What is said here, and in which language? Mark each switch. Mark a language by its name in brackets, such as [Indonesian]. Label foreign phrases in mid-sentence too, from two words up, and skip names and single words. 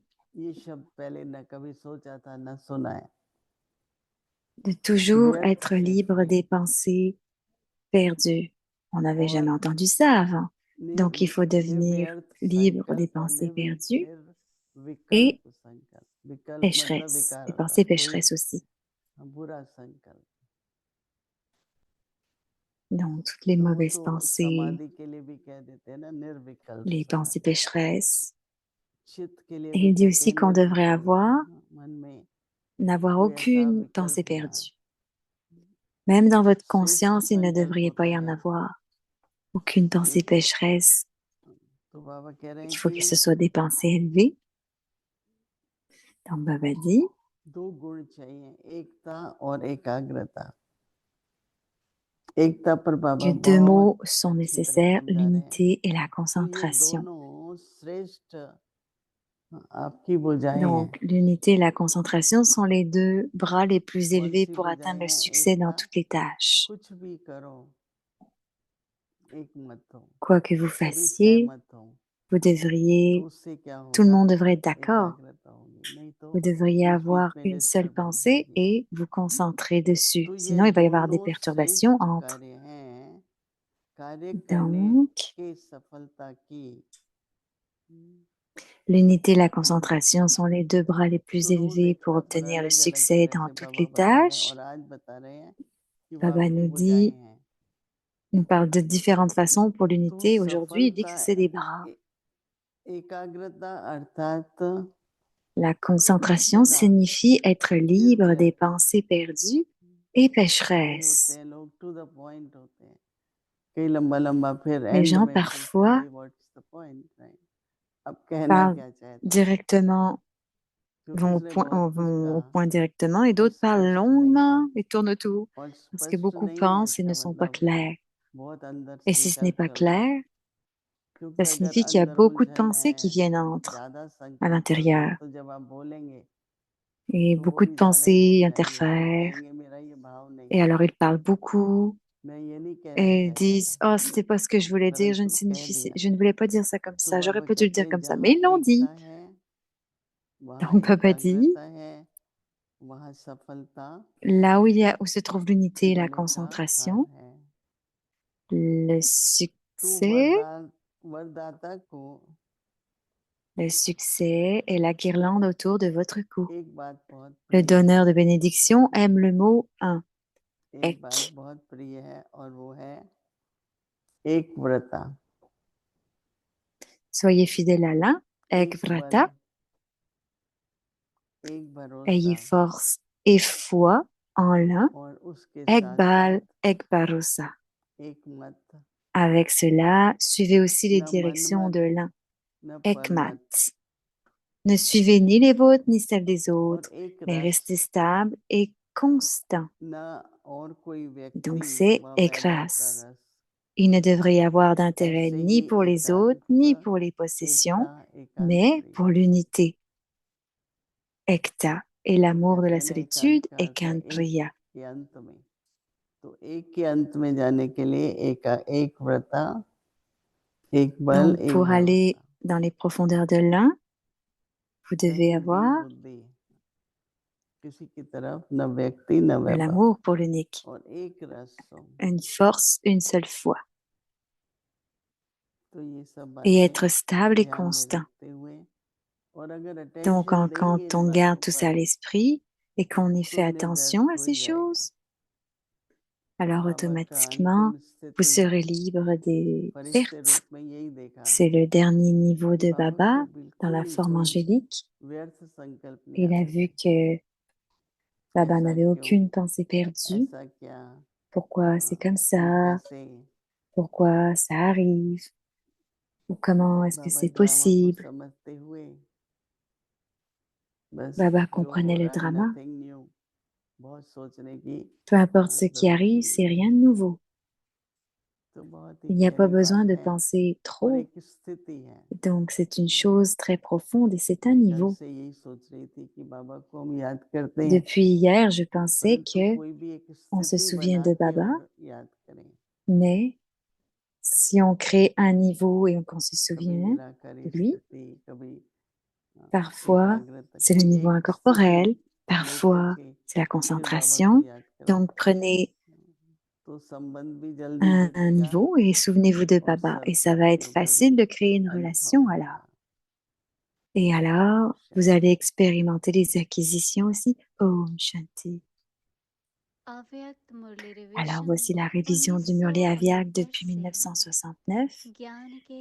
[Hindi] ये शब्द पहले न कभी सोचा था न सुना है, [French] de toujours [Hindi] व्यर्थ [French] être [Hindi] से [French] libre [Hindi] फ्री [French] des pensées perdues. On n'avait jamais [Hindi] और [French] entendu ça avant. Donc il faut devenir [Hindi] निर्व्यर्थ [French] libre des [Hindi] संकल्प और [French] pensées perdues et [Hindi] निर्विकल्प संकल्प, विकल्प मतलब [French] pécheresses, [Hindi] विकार [French] des [Hindi] होता है [French] pensées [Hindi] कोई [French] pécheresses aussi. [Hindi] बुरा संकल्प, [French] Donc toutes les [Hindi] तो वो [French] mauvaises [Hindi] तो [French] pensées, [Hindi] समाधि के लिए भी कह देते हैं ना निर्विकल्प [French] les pensées [Hindi] समाधि, [French] pécheresses. [Hindi] चित्त के लिए [French] Et [Hindi] भी [French] il dit [Hindi] कहते [French] aussi [Hindi] हैं [French] qu'on devrait [Hindi] निर्विकल्प, मन में [French] n'avoir [Hindi] कोई ऐसा [French] aucune pensée [Hindi] विकल्प ना आए। [French] perdue. Même dans votre [Hindi] श्रेष्ठ [French] conscience, il ne [Hindi] संकल्प [French] devrait pas [Hindi] होता [French] y en [Hindi] है [French] avoir. Aucune pensée [Hindi] एक, [French] pécheresse. [Hindi] तो बाबा कह रहे हैं [French] Il faut que ce [Hindi] कि [French] soit des pensées élevées. Donc Baba dit, [Hindi] दो गुण चाहिए, एकता और एकाग्रता। एकता पर बाबा [French] que deux [Hindi] बहुत [French] mots sont [Hindi] अच्छी तरह [French] nécessaires, [Hindi] समझा रहे हैं। [French] l'unité et la [Hindi] तो ये [French] concentration. [Hindi] दोनों श्रेष्ठ आपकी भुजाएं हैं। [French] Donc l'unité et la concentration sont les deux bras les plus [Hindi] कौन [French] élevés [Hindi] सी [French] pour [Hindi] भुजाएं [French] atteindre le [Hindi] हैं? [French] succès dans [Hindi] एकता, [French] toutes les tâches. [Hindi] कुछ भी करो एक मत हो, [French] Quoi que vous [Hindi] सभी [French] fassiez, [Hindi] सहमत हो, [French] vous [Hindi] तो [French] devriez, [Hindi] उससे क्या [French] tout le [Hindi] होगा? [French] monde devrait être d'accord. [Hindi] एकाग्रता होगी, नहीं तो [French] Vous devriez [Hindi] बीच बीच [French] avoir [Hindi] में [French] une seule [Hindi] डिस्टरबेंस [French] pensée [Hindi] होगी। [French] et vous concentrer dessus. [Hindi] तो ये [French] Sinon, il va y avoir des [Hindi] दोनों [French] perturbations [Hindi] श्रेष्ठ [French] entre. [Hindi] कार्य हैं, कार्य करने [French] Donc, [Hindi] के सफलता की। [French] l'unité et la concentration sont les deux bras les plus [Hindi] तो रोज [French] élevés pour [Hindi] एकता पर [French] obtenir le [Hindi] अलग अलग [French] succès [Hindi] तरह [French] dans [Hindi] से [French] toutes [Hindi] बाबा [French] les [Hindi] बता रहे हैं [French] tâches. [Hindi] और आज बता रहे हैं कि वो [French] Baba [Hindi] आपकी [French] nous [Hindi] भुजाएं [French] dit, [Hindi] हैं। [French] nous parle de différentes façons pour [Hindi] तो [French] l'unité. Aujourd'hui, il dit [Hindi] सफलता [French] que c'est des bras. [Hindi] एकाग्रता अर्थात [French] La concentration [Hindi] सदा [French] signifie être libre des [Hindi] निर्व्यर्थ, [French] pensées perdues et [Hindi] सही होते [French] pécheresses. [Hindi] हैं लोग, [English] to the point [Hindi] होते हैं, कई लंबा-लंबा फिर [French] Les [Hindi] एंड [French] gens [Hindi] में पूछते [French] parfois [Hindi] भाई [English] what's the point, right? [Hindi] अब कहना [French] parlent [Hindi] क्या चाहते हैं? [French] directement, [Hindi] तो किसने बहुत कुछ [French] vont au [Hindi] कहा, [French] point directement et [Hindi] कुछ [French] d'autres parlent [Hindi] स्पष्ट नहीं था [French] longuement et tournent autour [Hindi] और [French] parce que [Hindi] स्पष्ट [French] beaucoup [Hindi] नहीं है [French] pensent et [Hindi] इसका [French] ne sont pas [Hindi] मतलब [French] clairs. [Hindi] बहुत अंदर [French] Et si ce n'est [Hindi] संकल्प [French] pas [Hindi] चल रहा है, [French] clair, [Hindi] क्योंकि [French] ça [Hindi] अगर [French] signifie qu'il y a [Hindi] अंदर [French] beaucoup de [Hindi] उलझन [French] pensées qui [Hindi] है, [French] viennent entre [Hindi] ज्यादा [French] à [Hindi] संकल्प चल रहे हैं, [French] l'intérieur. [Hindi] तो जब आप बोलेंगे [French] Et [Hindi] तो वो [French] beaucoup de [Hindi] भी ज्यादा ही बोल [French] pensées [Hindi] जाएंगे, फिर [French] interfèrent. [Hindi] कहेंगे मेरा ये भाव नहीं [French] Et [Hindi] है, [French] alors ils parlent beaucoup [Hindi] मैं ये नहीं कहना [French] et [Hindi] चाहता [French] disent, [Hindi] था, [French] oh, c'était pas ce que je voulais dire, [Hindi] परंतु कह दिया। [French] je ne voulais pas dire ça comme [Hindi] तो [French] ça, j'aurais [Hindi] बाबा [French] pas dû le [Hindi] कहते [French] dire [Hindi] हैं [French] comme ça, [Hindi] जहाँ [French] mais ils l'ont [Hindi] एकता [French] dit. [Hindi] है वहाँ [French] Donc Papa dit, [Hindi] एकाग्रता है, वहाँ सफलता [French] là où se trouve l'unité et la [Hindi] होने का हार [French] concentration, [Hindi] है। [French] le [Hindi] तो [French] succès, [Hindi] वरदाता को [French] le succès est la guirlande autour de votre cou. [Hindi] एक बात बहुत [French] Le [Hindi] प्रिय [French] donneur [Hindi] है, [French] de bénédiction aime le mot un, [Hindi] एक बात ek. बहुत प्रिय है और वो है एक व्रता, [French] Soyez fidèle à l'un, [Hindi] ek एक बल, vrata, एक भरोसा [French] ayez force et foi en l'un, [Hindi] और उसके ek साथ bal, साथ एक भरोसा. एक मत, [French] Avec cela, suivez aussi les [Hindi] न [French] directions de [Hindi] मनमत [French] l'un, [Hindi] न ekmat. परमत, [French] Ne suivez ni les vôtres ni celles des [Hindi] और [French] autres, [Hindi] एक [French] mais [Hindi] रस, [French] restez stable et constant. [Hindi] न और कोई [French] Donc [Hindi] व्यक्ति [French] c'est [Hindi] व वैभव का ekras. रस, [French] Il ne devrait y avoir d'intérêt [Hindi] ऐसे [French] ni [Hindi] ही [French] pour les autres, ni [Hindi] एकांत [French] pour les [Hindi] एकता [French] possessions, [Hindi] एकांत [French] mais [Hindi] प्रिय, [French] pour l'unité. Ekta et [Hindi] तो [French] l'amour de [Hindi] कहते [French] la [Hindi] हैं ना एकांत [French] solitude [Hindi] का [French] et [Hindi] अर्थ है एक Priya. के अंत में, तो एक के अंत में जाने के लिए एक व्रता, एक बल, [French] Donc [Hindi] एक [French] pour aller [Hindi] भरोसा, [French] dans les profondeurs de l'un, vous devez [Hindi] कहीं भी [French] avoir [Hindi] बुद्धि किसी की तरफ न व्यक्ति न [French] de [Hindi] वैभव [French] l'amour pour l'unique, [Hindi] और एक रस हो, [French] une force, une seule foi, [Hindi] तो ये सब [French] et [Hindi] बातें [French] être stable et [Hindi] ध्यान में [French] constant. [Hindi] रखते हुए और अगर [French] Donc [Hindi] अटेंशन देंगे [French] quand [Hindi] इन [French] on [Hindi] बातों [French] garde tout ça à [Hindi] पर [French] l'esprit et qu'on y [Hindi] तो [French] fait attention [Hindi] निर्व्यर्थ [French] à [Hindi] हो [French] ces [Hindi] जाएगा, [French] choses, alors [Hindi] बाबा का [French] automatiquement, [Hindi] अंतिम [French] vous [Hindi] स्थिति [French] serez libre des [Hindi] फरिश्ते [French] pertes. [Hindi] रूप में यही देखा [French] C'est le dernier niveau [Hindi] कि [French] de [Hindi] बाबा को [French] Baba dans [Hindi] बिल्कुल [French] la [Hindi] ही [French] forme [Hindi] कोई [French] angélique. [Hindi] व्यर्थ संकल्प नहीं [French] Il a [Hindi] आते [French] vu [Hindi] थे, [French] que Baba [Hindi] ऐसा [French] n'avait [Hindi] क्यों, [French] aucune pensée perdue. [Hindi] ऐसा क्या, [French] Pourquoi c'est comme [Hindi] ये [French] ça? [Hindi] कैसे, [French] Pourquoi ça arrive? Ou comment est-ce que [Hindi] बाबा [French] c'est [Hindi] ड्रामा को [French] possible? [Hindi] समझते हुए बस [French] Baba [Hindi] जो हो [French] comprenait le [Hindi] रहा है [French] drama. [English] nothing new, [Hindi] बहुत सोचने की [French] Peu importe ce qui [Hindi] जरूरत [French] arrive, [Hindi] नहीं [French] c'est [Hindi] है, [French] rien de nouveau. [Hindi] तो बहुत ही [French] Il n'y a pas [Hindi] गहरी [French] besoin [Hindi] बात [French] de [Hindi] है [French] penser [Hindi] और [French] trop. [Hindi] एक स्थिति है। [French] Donc c'est une chose très profonde et c'est un [Hindi] मैं कल [French] niveau. [Hindi] से यही सोच रही थी कि बाबा को हम याद करते हैं, [French] Depuis hier, je pensais [Hindi] परंतु [French] que [Hindi] कोई भी एक [French] on se [Hindi] स्थिति [French] souvient [Hindi] बना [French] de [Hindi] के [French] Baba, [Hindi] और याद करें, [French] mais si on crée un niveau et qu'on se [Hindi] कभी [French] souvient [Hindi] निराकारी [French] de lui, [Hindi] स्थिति, कभी [French] parfois [Hindi] एकाग्रता, [French] c'est le [Hindi] कोई [French] niveau [Hindi] एक स्थिति [French] incorporel, [Hindi] लेकर [French] parfois [Hindi] के [French] c'est la [Hindi] फिर बाबा को [French] concentration. [Hindi] याद करें, [French] Donc prenez [Hindi] तो संबंध भी जल्दी [French] un [Hindi] जुड़ेगा [French] niveau et souvenez-vous de [Hindi] और [French] Baba et ça va être [Hindi] सदभावना का भी [French] facile de créer une [Hindi] अनुभव [French] relation alors. [Hindi] होगा। [French] Et alors, vous [Hindi] शांति। [French] allez expérimenter les acquisitions aussi. [Hindi] ओम शांति. अव्यक्त मुरली [French] Alors [Hindi] रिवीजन [French] voici la révision du Murli Aviak 1969 depuis [Hindi] से [French] 1969, [Hindi] ज्ञान के